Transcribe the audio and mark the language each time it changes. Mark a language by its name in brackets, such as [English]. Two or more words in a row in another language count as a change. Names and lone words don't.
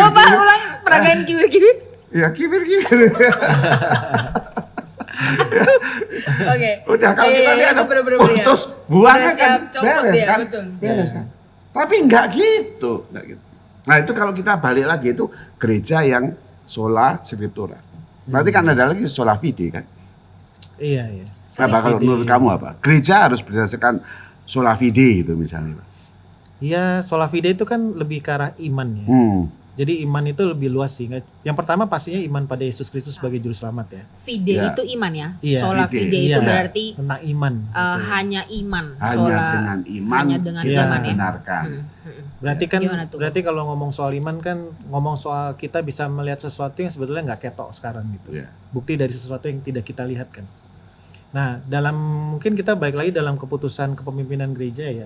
[Indonesian] Coba Pak ulang peragain kiwir-kiwir. Ya kiwir-kiwir. Oke. Udah kalau kita lihat itu bener-bener ya. putus buang Udah kan siap copot beres ya, kan? betul. Beres kan? Tapi enggak gitu. Nah itu kalau kita balik lagi itu gereja yang [Latin] sola scriptura. [Indonesian] Berarti kan ada lagi [Latin] sola fide [Indonesian] kan? Iya, iya. Apa kalau menurut kamu apa? Gereja harus berdasarkan [Latin] sola fide [Indonesian] itu misalnya. Iya, [Latin] sola fide [Indonesian] itu kan lebih ke arah iman ya. Jadi iman itu lebih luas sih. Yang pertama pastinya iman pada Yesus Kristus sebagai juru selamat ya. Fide Ya. itu iman ya. Iya, Sola fide. fide itu Iya, berarti tentang iman. hanya iman. Hanya Sola dengan iman hanya dengan kita iman ya. benarkan. Berarti kan Gimana tuh? berarti kalau ngomong soal iman kan ngomong soal kita bisa melihat sesuatu yang sebetulnya nggak ketok sekarang gitu. Iya. Bukti dari sesuatu yang tidak kita lihat kan. Nah, mungkin kita balik lagi dalam keputusan kepemimpinan gereja ya.